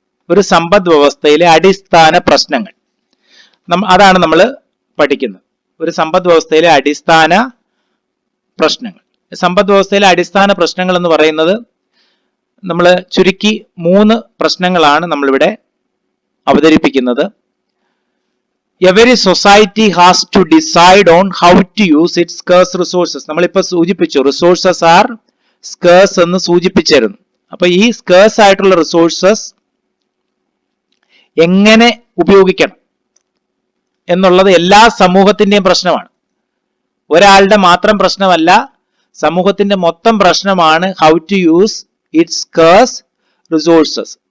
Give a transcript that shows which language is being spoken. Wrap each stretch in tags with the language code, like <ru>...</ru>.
<ml>ഒരു സമ്പദ് വ്യവസ്ഥയിലെ അടിസ്ഥാന പ്രശ്നങ്ങൾ അതാണ് നമ്മൾ പഠിക്കുന്നത്. ഒരു സമ്പദ് വ്യവസ്ഥയിലെ അടിസ്ഥാന പ്രശ്നങ്ങൾ. സമ്പദ് വ്യവസ്ഥയിലെ അടിസ്ഥാന പ്രശ്നങ്ങൾ എന്ന് പറയുന്നത് നമ്മൾ ചുരുക്കി 3 പ്രശ്നങ്ങളാണ് നമ്മളിവിടെ അവതരിപ്പിക്കുന്നത്.</ml> <en>Every society has to decide on how to use its scarce resources.</en> <ml>നമ്മളിപ്പോ സൂചിപ്പിച്ചു,</ml> <en>resources are scarce</en> <ml>എന്ന് സൂചിപ്പിച്ചിരുന്നു. അപ്പൊ ഈ സ്കേഴ്സ് ആയിട്ടുള്ള റിസോഴ്സസ് എങ്ങനെ ഉപയോഗിക്കണം എന്നുള്ളത് എല്ലാ സമൂഹത്തിന്റെയും പ്രശ്നമാണ്. ഒരാളുടെ മാത്രം പ്രശ്നമല്ല, സമൂഹത്തിന്റെ മൊത്തം പ്രശ്നമാണ്</ml> <en>How to use its scarce resources.</en>